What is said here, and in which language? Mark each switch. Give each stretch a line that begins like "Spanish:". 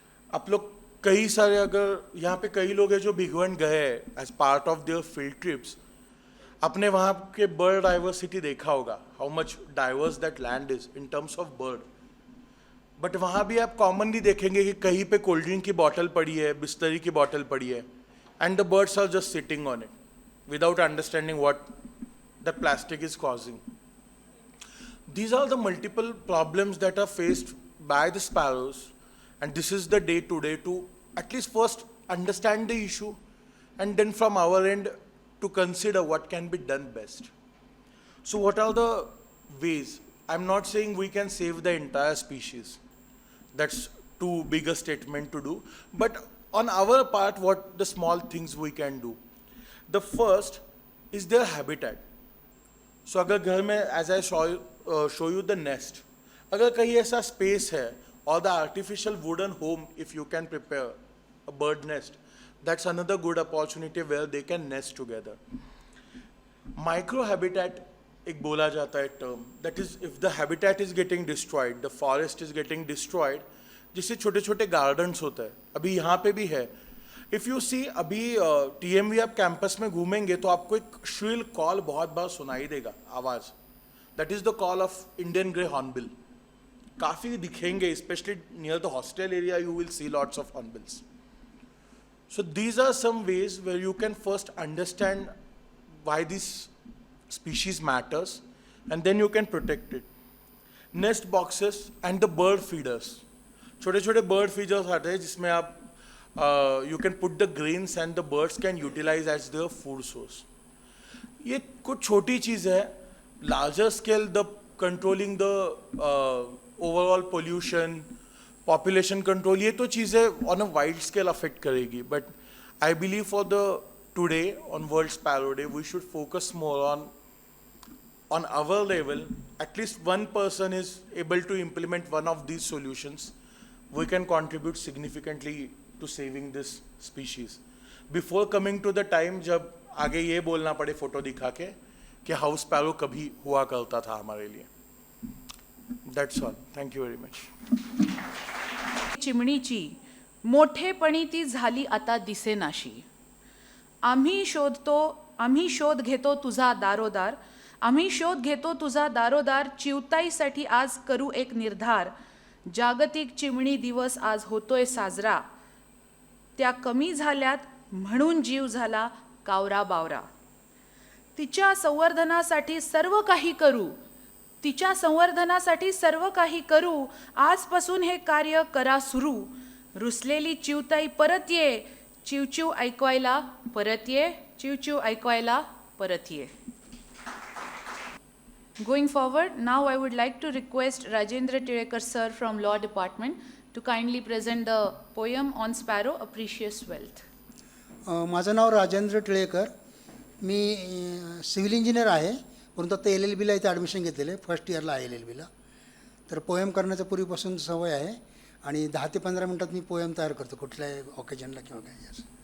Hindi: आप लोग कई सारे, अगर यहाँ पे कई लोग हैं जो भिगवण गए
English: as part of their field trips,
Hindi: आपने वहाँ के बर्ड डाइवर्सिटी देखा होगा,
English: How much diverse that land is in terms of bird.
Hindi: But वहाँ भी आप कॉमनली देखेंगे कि कहीं पे कोल्ड ड्रिंक की बॉटल पड़ी है, बिस्तरी की बॉटल पड़ी है,
English: And the birds are just sitting on it without understanding what the plastic is causing. These are the multiple problems that are faced by the sparrows, and this is the day today to at least first understand the issue and then from our end to consider what can be done best. So what are the ways? I'm not saying we can save the entire species. That's too big a statement to do. But on our part, what the small things we can do? The first is their habitat. So
Hindi: अगर घर में,
English: as I show you the nest,
Hindi: अगर कहीं ऐसा space है,
English: or the artificial wooden home, if you can prepare a bird nest, that's another good opportunity where they can nest together. Microhabitat एक बोला जाता है term, that is if the habitat is getting destroyed, the forest is getting destroyed,
Hindi: जिससे छोटे छोटे gardens होते हैं. अभी यहाँ पे भी है.
English: If you see,
Hindi: अभी TMV आप कैंपस में घूमेंगे तो आपको एक shrill call बहुत बार सुनाई देगा, आवाज़.
English: That is the call of Indian grey hornbill.
Hindi: काफ़ी दिखेंगे,
English: especially near the hostel area you will see lots of hornbills. So these are some ways where you can first understand why this species matters and then you can protect it. Nest boxes and the bird feeders.
Hindi: छोटे छोटे bird feeders आते हैं जिसमें आप
English: you can put the grains and the birds can utilize as their food source.
Hindi: ये कुछ छोटी चीज़ है.
English: Larger scale, the controlling the overall pollution, population control,
Hindi: ये तो चीज़ें
English: on a wide scale affect करेगी. But I believe for the today on World Sparrow Day, we should focus more on our level. At least one person is able to implement one of these solutions. We can contribute significantly to saving this species. Before coming to the time
Hindi: जब आगे ये बोलना पड़े photo दिखा के कि house sparrow कभी हुआ करता था हमारे लिए.
English: That's all. Thank you very much.
Marathi: चिमणीची मोठेपणी ती झाली आता दिसेनाशी. आम्ही शोध घेतो तुझा दारोदार. आम्ही शोध घेतो तुझा दारोदार. चिवताईसाठी आज करू एक निर्धार. जागतिक चिमणी दिवस आज होतोय साजरा. त्या कमी झाल्यात म्हणून जीव झाला कावरा बावरा. तिच्या संवर्धनासाठी सर्व काही करू. तिच्या संवर्धनासाठी सर्व काही करू. आजपासून हे कार्य करा सुरू. रुसलेली चिवताई परत ये. चिवचिव ऐकवायला परत ये. चिवचिव ऐकवायला परत ये.
English: Going forward, now I would like to request Rajendra Tilakar sir from Law Department to kindly present the poem on Sparrow, A Precious Wealth.
Marathi: माझं नाव राजेंद्र टिळेकर. मी सिव्हिल इंजिनियर आहे, परंतु आता LLBला इथे ॲडमिशन घेतलेलं आहे. फर्स्ट इयरला आहे LLBला. तर पोएम करण्याचं पूर्वीपासून सवय आहे आणि 10 ते 15 मिनटात मी पोएम तयार करतो कुठल्याही ऑकेजनला किंवा काय असं.